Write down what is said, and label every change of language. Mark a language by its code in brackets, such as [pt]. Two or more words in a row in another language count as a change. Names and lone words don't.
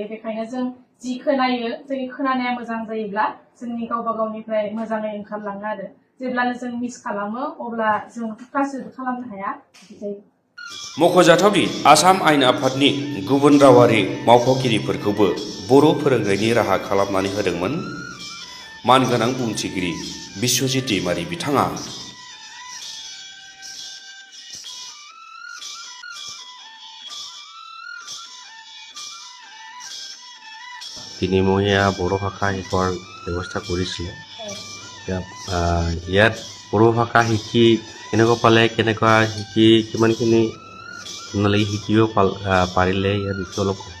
[brx] बेखायनो जों जि खोनायो, जोंनि खोनानाया मोजां जायोब्ला जोंनि गावबा गावनिफ्राय मोजाङै ओंखारलाङो आरो जेब्लानो जों मिस खालामो अब्ला जों ट्रान्सलेट खालामनो हाया जायो। मख'जाथावदि आसाम आयेन आफादनि गुबुन रावारि मावख'गिरिफोरखौबो बर' फोरोंनायनि राहा खालामनानै होदोंमोन मानगोनां बुंथिगिरि बिस्वजित दैमारि बिथाङा। [as] তিনিমহীয়া বড়ো ভাষা শিকোৱাৰ ব্যৱস্থা কৰিছিলে। ইয়াত বড়ো ভাষা শিকি কেনেকুৱা পালে, কেনেকুৱা শিকি কিমানখিনি আপোনালোকে শিকিব পাৰিলে, ইয়াৰ বিষয়ে অলপ কওক।